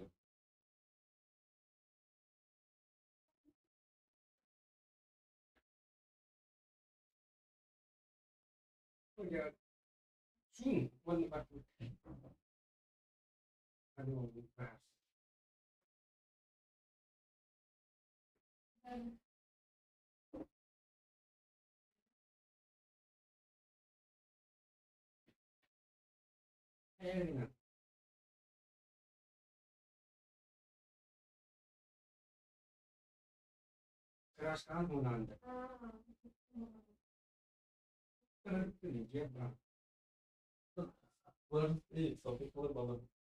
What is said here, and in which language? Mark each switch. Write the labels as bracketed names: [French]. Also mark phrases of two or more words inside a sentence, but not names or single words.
[Portuguese] Я sim, quando bateu. Cadê o braço? É, [Russian] красный надо. Где брат? и софтвер было